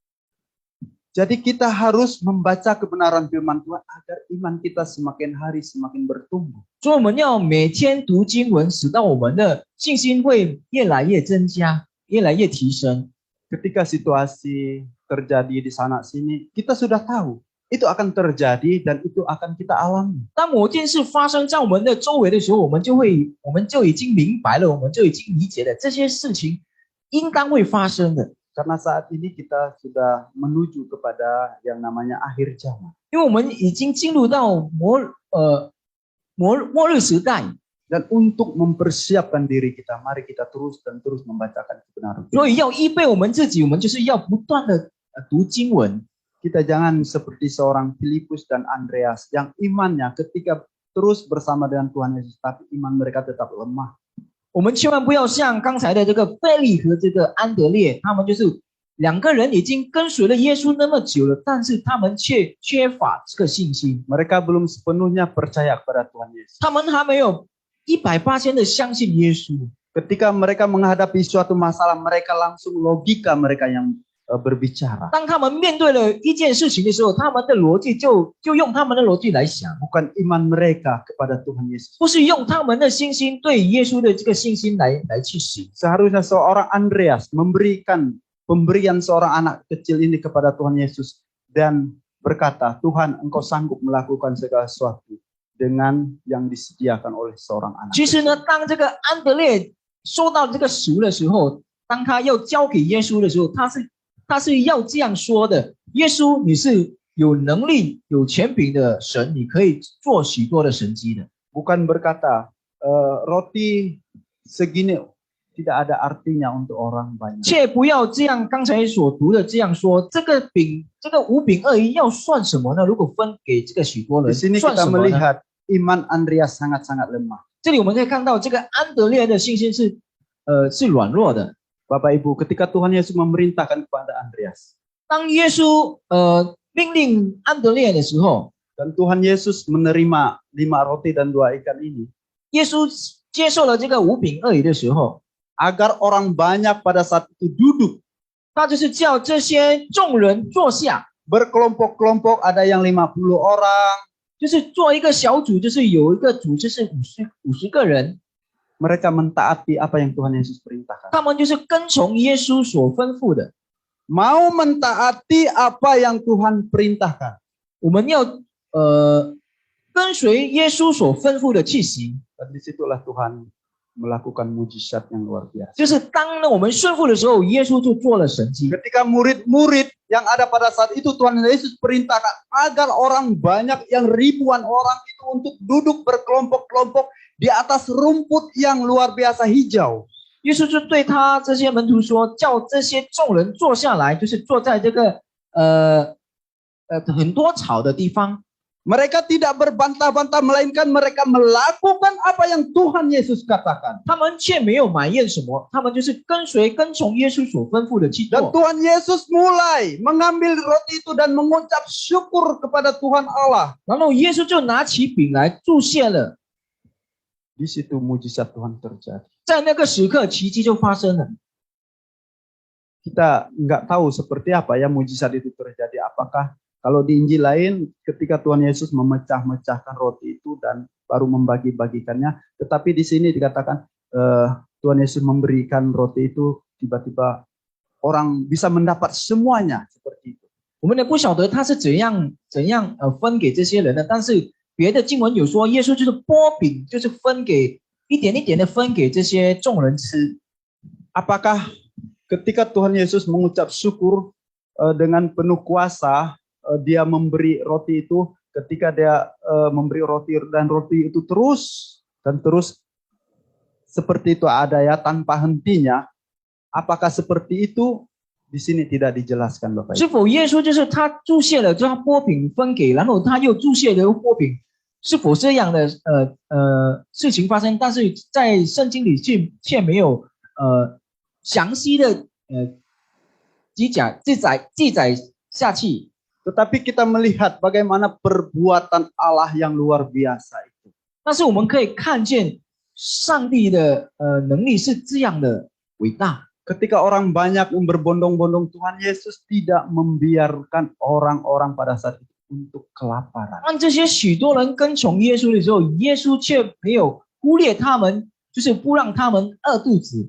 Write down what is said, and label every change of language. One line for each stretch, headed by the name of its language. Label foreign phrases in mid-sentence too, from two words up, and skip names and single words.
Indonesian: Jadi kita harus membaca kebenaran firman Tuhan agar iman kita semakin hari semakin bertumbuh.
Chinese: 所以我们要每天读经文，使到我们的信心会越来越增加，越来越提升。
Indonesian: Ketika situasi terjadi di sana sini, kita sudah tahu itu akan terjadi dan itu akan kita alami.
Chinese: 当某件事发生在我们的周围的时候，我们就已经明白了，我们就已经理解了这些事情应当会发生的。
Indonesian: Karena saat ini kita sudah menuju kepada yang namanya akhir zaman.
Chinese: 因为我们已经进入到末日时代，
Indonesian: Dan untuk mempersiapkan diri kita, mari kita terus dan terus membacakan kebenaran.
Chinese: 所以要预备我们自己，我们就是要不断的读经文。
Indonesian: Kita jangan seperti seorang Filipus dan Andreas yang imannya ketika terus bersama dengan Tuhan Yesus, tapi iman mereka tetap lemah.
Chinese: 我们千万不要像刚才的这个腓利和这个安德烈，他们就是两个人已经跟随了耶稣那么久了，但是他们却缺乏这个信心，
Indonesian: Mereka belum sepenuhnya percaya kepada Tuhan Yesus.
Chinese: 他们还没有180%的相信耶稣。
Indonesian: Ketika mereka menghadapi suatu masalah, mereka langsung logika mereka yang berbicara.
Chinese: 当他们面对了一件事情的时候，他们的逻辑就用他们的逻辑来想，
Indonesian: Bukan iman mereka kepada Tuhan Yesus.
Chinese: 不是用他们的信心对耶稣的这个信心来去行。
Indonesian: Seharusnya seorang Andreas memberikan pemberian seorang anak kecil ini kepada Tuhan Yesus dan berkata, Tuhan, Engkau sanggup melakukan segala sesuatu dengan yang disediakan oleh seorang anak.
Chinese: 其实呢，当这个安德烈收到这个食物的时候，当他要交给耶稣的时候，他是要这样说的：耶稣，你是有能力、有权柄的神，你可以做许多的神迹的。
Indonesian: Bukan berkata, roti segini tidak ada artinya untuk orang banyak.
Chinese: 却不要这样，刚才所读的这样说，这个5饼2鱼要算什么呢？如果分给这个许多
Indonesian: Di
Chinese: 人，
Indonesian: sini
Chinese: 算
Indonesian: kita
Chinese: 什么呢？
Indonesian: melihat iman Andreas sangat-sangat lemah.
Chinese: 这里我们可以看到，这个安德烈的信心是软弱的。
Indonesian: Bapak Ibu, ketika Tuhan Yesus memerintahkan kepada Andreas,
Chinese: 当耶稣命令安德烈的时候，
Indonesian: dan Tuhan Yesus menerima 5 roti dan 2 ikan ini,
Chinese: 耶稣接受了这个5饼2鱼的时候，
Indonesian: agar orang banyak pada saat itu duduk
Chinese: 他就是叫这些众人坐下，
Indonesian: berkelompok-kelompok, ada yang 50 orang.
Chinese: 就是做一个小组，就是有一个组织是50个人，
Indonesian: Mereka mentaati apa yang Tuhan Yesus perintahkan.
Chinese: 他们就是跟从耶稣所吩咐的。
Indonesian: Mau mentaati apa yang Tuhan perintahkan.
Chinese: 我们要跟随耶稣所吩咐的去行。
Indonesian: Dan disitulah Tuhan melakukan mujizat yang luar biasa.
Chinese: 就是当我们顺服的时候，耶稣就做了神迹。
Indonesian: Ketika murid-murid yang ada pada saat itu Tuhan Yesus perintahkan agar orang banyak yang ribuan orang itu untuk duduk berkelompok-kelompok di atas rumput yang luar biasa hijau.
Chinese: 耶稣就对他这些门徒说，叫这些众人坐下来，就是坐在这个很多草的地方。
Indonesian: Mereka tidak berbantah-bantah, melainkan mereka melakukan apa yang Tuhan Yesus katakan.
Chinese: 他们却没有埋怨什么，他们就是跟从耶稣所吩咐的去
Indonesian: Dan
Chinese: 做。
Indonesian: Tuhan Yesus mulai mengambil roti itu dan mengucap syukur kepada Tuhan Allah.
Chinese: 然后耶稣就拿起饼来祝谢了，
Indonesian: Di situ mujizat Tuhan terjadi.
Chinese: 在那个时刻奇迹就发生了。
Indonesian: Kita nggak tahu seperti apa ya mujizat itu terjadi. Apakah kalau di Injil lain ketika Tuhan Yesus memecah-mecahkan roti itu dan baru membagi-bagikannya. Tetapi di sini dikatakan Tuhan Yesus memberikan roti itu tiba-tiba orang bisa mendapat semuanya seperti itu.
Chinese: 我们也不晓得他是怎样分给这些人的，但是别的经文有说，耶稣就是拨饼，就是分给一点一点的分给这些众人吃。
Indonesian: Apakah ketika Tuhan Yesus mengucap syukur dengan penuh kuasa, dia memberi roti itu, ketika dia memberi roti dan roti itu terus seperti itu ada ya tanpa hentinya, apakah seperti itu? Di sini tidak dijelaskan, Bapak Ibu.
Chinese: 是否耶稣就是他注谢了，就他拨饼分给，然后他又注谢了又拨饼，是否这样的事情发生？但是在圣经里却没有详细的记载下去。
Indonesian: Tetapi kita melihat bagaimana perbuatan Allah yang luar biasa itu.
Chinese: 但是我们可以看见上帝的能力是这样的伟大。
Indonesian: Ketika orang banyak berbondong-bondong, Tuhan Yesus tidak membiarkan orang-orang pada saat itu untuk kelaparan.
Chinese: 当这些许多人跟从耶稣的时候，耶稣却没有忽略他们，就是不让他们饿肚子。